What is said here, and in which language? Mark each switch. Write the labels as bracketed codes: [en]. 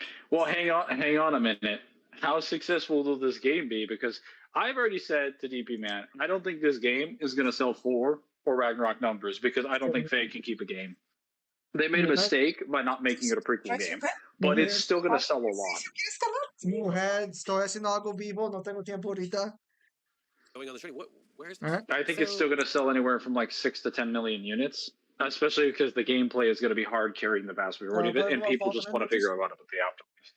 [en] Well, hang on a minute. How successful will this game be? Because I've already said to DP Man, I don't think this game is going to sell 4 or Ragnarok numbers, because I don't think Faye can keep a game. They made a mistake by not making it a prequel game, but it's still going to sell a lot. [es] Mujer, estoy haciendo algo vivo, no tengo tiempo ahorita. [en] Going on the street. Where's this? I think it's still going to sell anywhere from like 6 to 10 million units, especially because the gameplay is going to be hard carrying the vast majority of it, and people just want to figure out what the afterlife.